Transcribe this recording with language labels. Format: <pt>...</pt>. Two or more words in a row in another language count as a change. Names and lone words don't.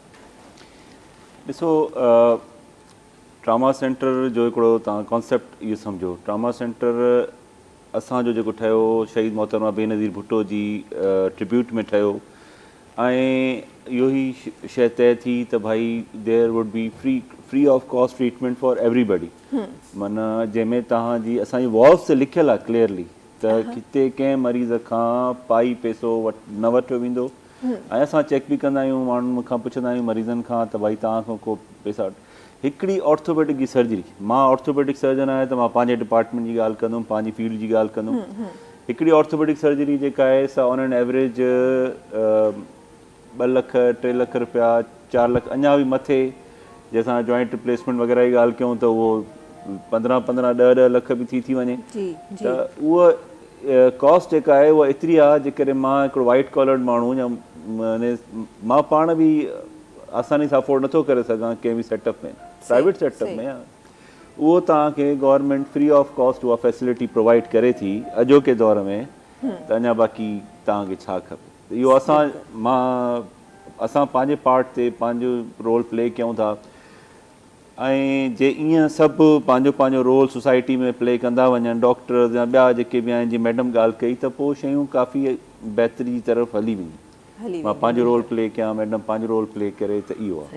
<sd>ॾिसो,</sd> <en>trauma centre</en> <sd>जो हिकिड़ो तव्हां कॉन्सेप्ट इहो सम्झो,</sd> <en>trauma centre</en> <sd>असांजो जेको ठहियो शहीद मोहतरमा बेनज़ीर भुट्टो जी ट्रिब्यूट में ठहियो ऐं इहो ई शइ तय थी त भाई</sd> <en>there would be free of cost treatment for everybody,</en> <sd>माना जंहिंमें तव्हांजी असांजी वॉल्स ते लिखियलु आहे क्लियरली त किथे कंहिं मरीज़ खां पाई पैसो न वठियो वेंदो ऐं असां चेक बि कंदा आहियूं, माण्हुनि खां पुछंदा आहियूं मरीज़नि खां त भाई तव्हां खां को पैसा। हिकिड़ी ऑर्थोपेडिक जी सर्जरी, मां</sd> <en>orthopaedic surgeon</en> <sd>आहियां त मां पंहिंजे डिपार्टमेंट जी ॻाल्हि कंदुमि, पंहिंजी फील्ड जी ॻाल्हि कंदुमि। हिकिड़ी</sd> <en>orthopaedic surgery</en> <sd>जेका आहे सा</sd> <en>on an average</en> <sd>2 लख 3 लख रुपया 4 लख अञा बि मथे, जंहिंसां</sd> <en>joint replacement</en> <sd>वग़ैरह जी ॻाल्हि कयूं त उहो 15-15 10-10 लख बि थी वञे। त उहा कॉस्ट जेका आहे उहा एतिरी आहे जेकॾहिं मां हिकिड़ो</sd> <en>white collared</en> <sd>माण्हू या मां पाण बि आसानी सां अफोर्ड नथो करे सघां कंहिं बि सेटअप में,</sd> <en>private setup</en> <sd>में, उहो तव्हांखे गवर्नमेंट</sd> <en>free of cost</en> <sd>उहा</sd> <en>facility provide</en> <sd>करे थी अॼोके दौर में, त अञा बाक़ी तव्हांखे छा खपे। इहो मां असां पंहिंजे पार्ट ते पंहिंजो</sd> <en>role play</en> <sd>कयूं था ऐं जे ईअं सभु पंहिंजो पंहिंजो</sd> <en>role society</en> <sd>में प्ले कंदा वञनि डॉक्टर या ॿिया जेके बि आहिनि जीअं मैडम ॻाल्हि कई त पोइ शयूं काफ़ी बहितरी जी तरफ़ हली वेंदियूं मां पंहिंजो</sd> <en>role play</en> <sd>कयां मैडम पंहिंजो</sd> <en>role play</en> <sd>करे त इहो आहे</sd>